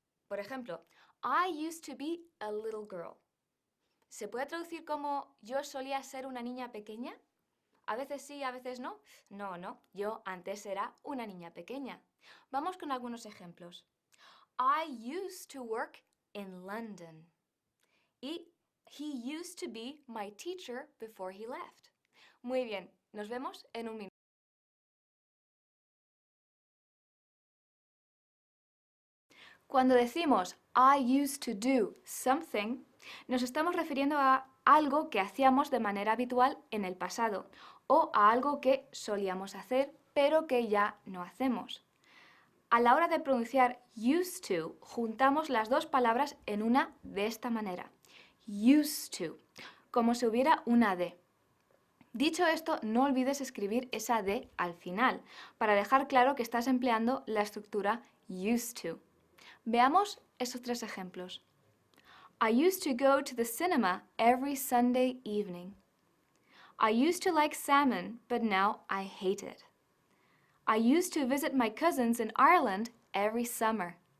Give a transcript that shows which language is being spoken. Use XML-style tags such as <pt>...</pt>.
<es>Por ejemplo,</es> <en>I used to be a little girl.</en> <es>¿Se puede traducir como yo solía ser una niña pequeña? A veces sí, a veces no. No, yo antes era una niña pequeña. Vamos con algunos ejemplos.</es> <en>I used to work in London. Y he used to be my teacher before he left.</en> <es>Muy bien, nos vemos en un minuto. Cuando decimos</es> <en>I used to do something,</en> <es>nos estamos refiriendo a algo que hacíamos de manera habitual en el pasado o a algo que solíamos hacer pero que ya no hacemos. A la hora de pronunciar used to, juntamos las dos palabras en una de esta manera. Used to, como si hubiera una D. Dicho esto, no olvides escribir esa D al final, para dejar claro que estás empleando la estructura used to. Veamos estos tres ejemplos.</es> <en>I used to go to the cinema every Sunday evening. I used to like salmon, but now I hate it. I used to visit my cousins in Ireland every summer.</en>